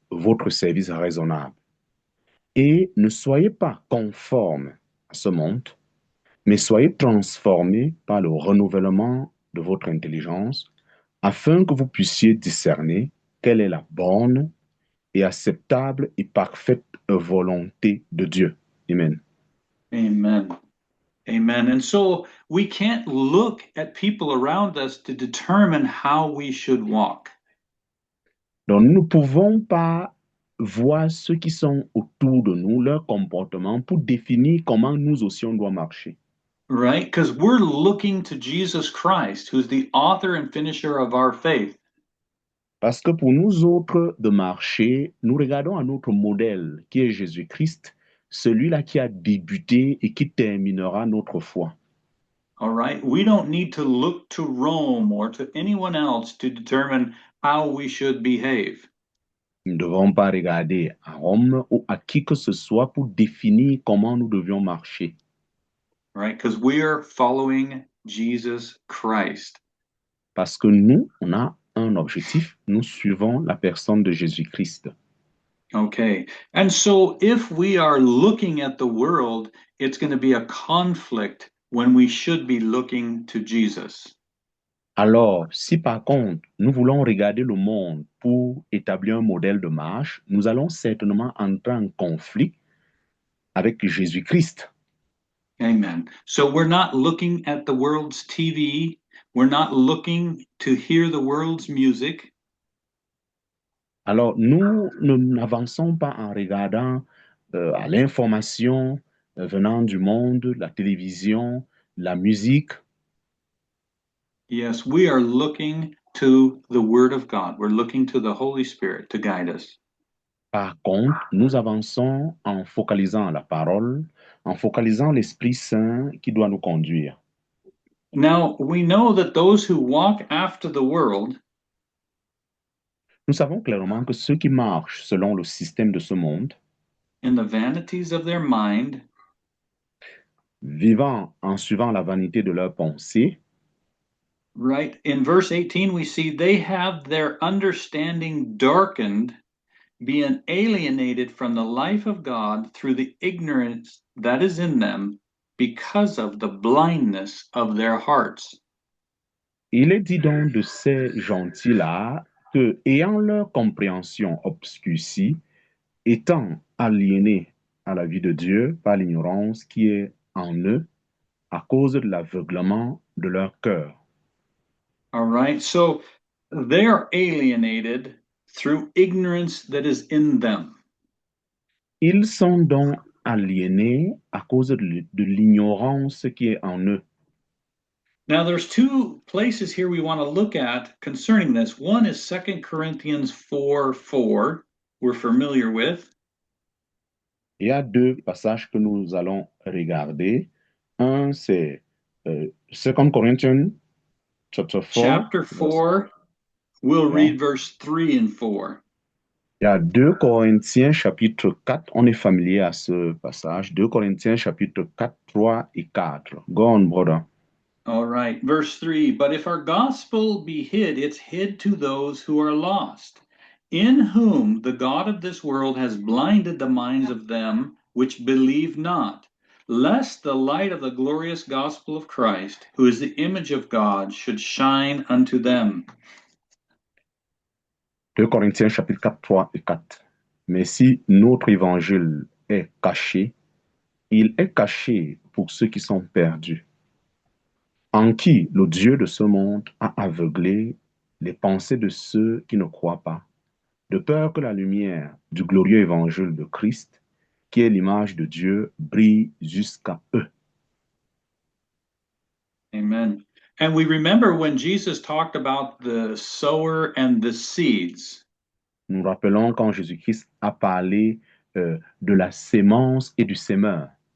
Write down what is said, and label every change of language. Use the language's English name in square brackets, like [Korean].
[French] votre service raisonnable. Et ne soyez pas conformes à ce monde, mais soyez transformés par le renouvellement de votre intelligence, afin que vous puissiez discerner quelle est la bonne et acceptable et parfaite volonté de Dieu. Amen. Amen. Amen. [English] And so we can't look at people around us to determine how we should walk. [French] Donc, nous ne pouvons pas voir ceux qui sont autour de nous, leur comportement, pour définir comment nous aussi on doit marcher. [English] Right? Because we're looking to Jesus Christ, who's the author and finisher of our faith. [French] Parce que pour nous autres de marcher, nous regardons à notre modèle qui est Jésus-Christ, celui-là qui a débuté et qui terminera notre foi. [English] All right? We don't need to look to Rome or to anyone else to determine how we should behave. [French] Nous ne devons pas regarder à Rome ou à qui que ce soit pour définir comment nous devions marcher. [English] Right? Because we are following Jesus Christ. [French] Parce que nous, on a un objectif, nous suivons la personne de Jésus-Christ. [English] Okay. And so if we are looking at the world, it's going to be a conflict when we should be looking to Jesus. [French] Alors, si par contre, nous voulons regarder le monde pour établir un modèle de marche, nous allons certainement entrer en conflit avec Jésus-Christ. Amen. [English] So we're not looking at the world's TV. We're not looking to hear the world's music. [French] Alors, nous n'avançons pas en regardant à l'information venant du monde, la télévision, la musique. [English] Yes, we are looking to the Word of God. We're looking to the Holy Spirit to guide us. [French] Par contre, nous avançons en focalisant la parole, en focalisant l'Esprit Saint qui doit nous conduire. [English] Now, we know that those who walk after the world [French] Nous savons clairement que ceux qui marchent selon le système de ce monde, [English] in the vanities of their mind, [French] vivant en suivant la vanité de leurs pensées, [English] right? In verse 18, we see they have their understanding darkened, being alienated from the life of God through the ignorance that is in them because of the blindness of their hearts. [French] il est dit donc de ces gentils-là que, ayant leur compréhension obscurcie, étant aliénés à la vie de Dieu par l'ignorance qui est en eux à cause de l'aveuglement de leur cœur. [English] All right, so they are alienated through ignorance that is in them. [French] Ils sont donc aliénés à cause de l'ignorance qui est en eux. [English] Now, there's two places here we want to look at concerning this. One is 2 Corinthians 4:4, we're familiar with. [French] Il y a deux passages que nous allons regarder. Un, c'est 2 [English] Corinthians chapter 4. Chapter 4, we'll read verse 3 and 4. [French] Il y a 2 Corinthiens chapitre 4. On est familier à ce passage. 2 Corinthiens chapitre 4, 3 et 4. [English] Go on, brother. All right, verse 3. But if our gospel be hid, it's hid to those who are lost, in whom the God of this world has blinded the minds of them which believe not, lest the light of the glorious gospel of Christ, who is the image of God, should shine unto them. [French] 2 Corinthiens chapitre 4, 3 et 4. Mais si notre évangile est caché, il est caché pour ceux qui sont perdus, en qui le Dieu de ce monde a aveuglé les pensées de ceux qui ne croient pas, de peur que la lumière du glorieux évangile de Christ, qui est l'image de Dieu, brille jusqu'à eux. Amen. [English] And we remember when Jesus talked about the sower and the seeds. [French] Nous rappelons quand Jésus-Christ a parlé de la sémence et du semeur.